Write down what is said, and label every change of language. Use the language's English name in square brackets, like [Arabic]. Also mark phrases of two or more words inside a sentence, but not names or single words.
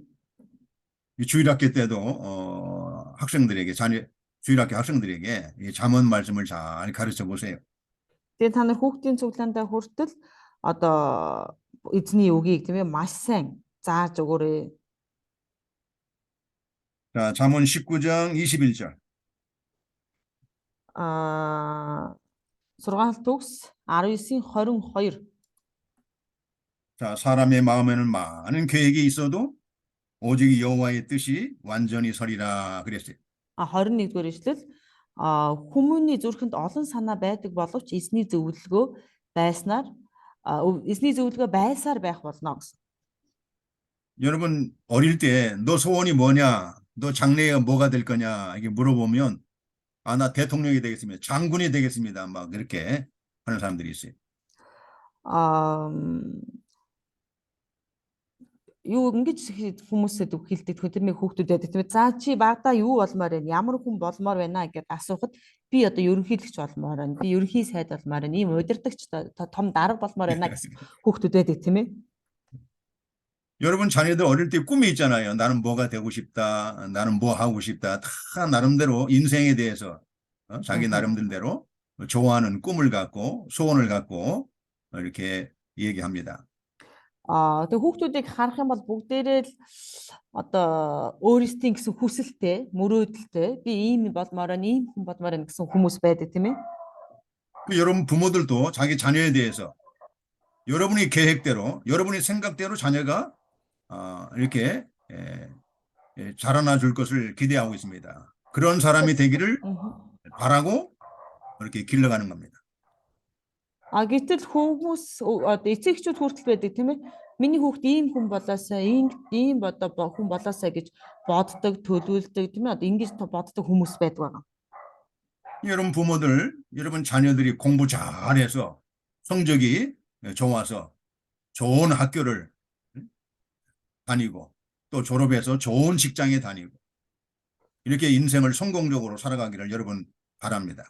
[Korean] 주일학교 때도 학생들에게 주일학교 학생들에게 이 잠언 말씀을 잘 가르쳐 보세요. [Mongolian] Тэгээ та нар хүүхдийн цуглаандаа хүртэл одоо эзний үгийг тийм ээ маш сайн зааж өгөөрэй. [Korean] 자, 잠언 19장 21절. [Mongolian] Сургаалт үгс 19-ийн 22. [Korean] 자, 사람의 마음에는 많은 계획이 있어도 오직 여호와의 뜻이 완전히 서리라 그랬어요. [Mongolian] 21-р эшлэл хүмүүний зүрхэнд олон санаа байдаг боловч эзний зөвлөгөө байсаар байх болно гэсэн. [Korean] 여러분 어릴 때 너 소원이 뭐냐? 너 장래가 뭐가 될 거냐? 이게 물어보면 나 대통령이 되겠습니다. 장군이 되겠습니다. 막 그렇게 하는 사람들이 있어요. [Mongolian] Аа юу ингэж хүмүүсэд хэлдэг тэр нэг хүүхдүүдэд тийм ээ за чи багада юу болмоор байна ямар хүн болмоор байна гэдээ асуухад би одоо ерөнхийлөгч болмоор байна би ерөнхий сайд болмоор байна ийм удирдагч том дарга болмоор байна гэсэн хүүхдүүдэд тийм ээ. [Korean] 여러분 자녀들 어릴 때 꿈이 있잖아요. 나는 뭐가 되고 싶다. 나는 뭐 하고 싶다. 다 나름대로 인생에 대해서 자기 나름대로 좋아하는 꿈을 갖고 소원을 갖고 이렇게 얘기합니다. [Mongolian] Тэгээ хүүхдүүдийг харах юм бол бүгдээрээ л одоо өөрсдийн гэсэн хүсэлтэй, мөрөөдөлтэй би ийм болмоор байна, ийм хүн болмоор байна гэсэн хүмүүс байдаг тийм ээ. [Korean] 여러분 부모들도 자기 자녀에 대해서 여러분이 계획대로, 여러분이 생각대로 자녀가 이렇게 자라나 줄 것을 기대하고 있습니다. 그런 사람이 되기를 바라고 이렇게 길러가는 겁니다. [Mongolian] Гэтэл хүмүүс одоо эцэгчүүд хүртэл байдаг тийм ээ. Миний хүүхд ийм хүн болоосаа, ийм одоо хүн болоосаа гэж боддог, төлөвлөдөг тийм ээ. Одоо ингэж боддог хүмүүс байдаг байгаа. [Korean] 여러분 부모들, 여러분 자녀들이 공부 잘해서 성적이 좋아서 좋은 학교를 다니고 또 졸업해서 좋은 직장에 다니고 이렇게 인생을 성공적으로 살아가기를 여러분 바랍니다.